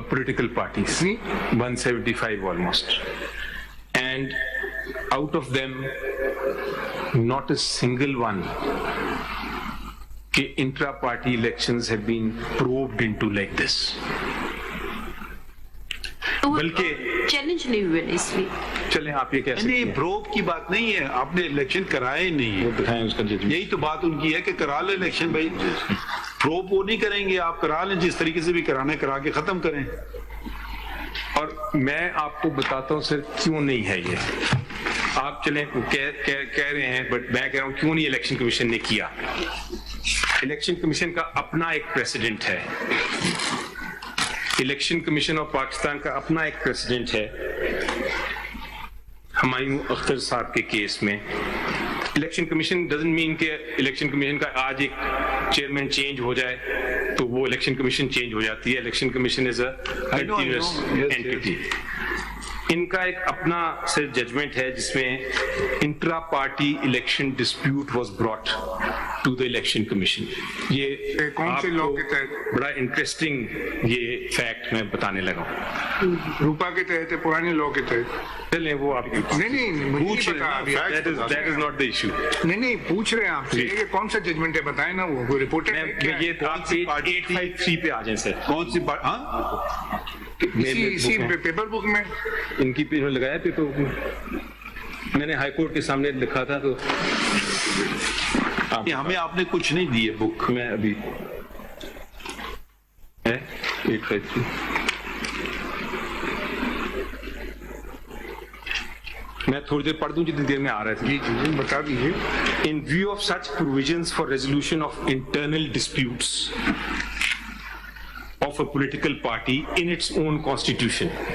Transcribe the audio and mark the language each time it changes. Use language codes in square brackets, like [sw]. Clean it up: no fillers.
[en] political parties, 175 almost. And out of them, not a single one کہ intra-party elections have been probed into like this. [ur] بلکہ challenge نہیں ہوئے نا, اس لیے چلیں آپ یہ کہہ سکتے نہیں, ہیں. پروب کی بات نہیں ہے, آپ نے الیکشن کرائے نہیں. وہ دکھائیں اس کا ججمنٹ. یہی تو بات ان کی ہے کہ کرا لیں الیکشن بھائی. پروب وہ نہیں کریں گے, آپ کرا لیں جس طریقے سے بھی کرانا ہے, کرا کے ختم کریں. اور میں آپ کو بتاتا ہوں سر کیوں نہیں ہے یہ. آپ چلیں کہہ رہے ہیں, بٹ میں کہہ رہا ہوں کیوں نہیں الیکشن کمیشن نے کیا. الیکشن کمیشن کا اپنا ایک پریسیڈنٹ ہے. الیکشن کمیشن آف پاکستان کا اپنا ایک پریسیڈنٹ ہے. ہمایوں اختر صاحب کے کیس میں الیکشن کمیشن [en] doesn't mean [ur] کہ الیکشن کمیشن کا آج ایک چیئرمین چینج ہو جائے تو وہ الیکشن کمیشن چینج ہو جاتی ہے. [en] Election commission is a continuous entity. [ur] ان کا ایک اپنا سر ججمنٹ ہے جس میں intra party election dispute [en] was brought to the [ur] election commission. یہ کون سے لا کے تحت؟ بڑا انٹرسٹنگ یہ فیکٹ میں بتانے لگا ہوں. روپا کے تحت, پرانے لا کے تحت. چلیں وہ آپ نہیں پوچھ رہے ہیں, [en] That is not the issue. [ur] نہیں پوچھ رہے ہیں آپ سے کہ کون سا ججمنٹ ہے, بتائیں نا. وہ رپورٹر یہ آپ 853 پہ آ جائیں سر. کون سی بات؟ ہاں, اسی پیپر بک میں ان کی پیج میں لگایا پیپر بک میں. میں نے ہائی کورٹ کے سامنے لکھا تھا تو ہمیں آپ نے کچھ نہیں دی ہے بک. میں ابھی 853 میں تھوڑی دیر پڑھ دوں جتنی دیر میں آ رہا تھا. جی جی بتا دیجیے. [en] In view of such provisions for resolution of internal disputes of a political party in its own constitution.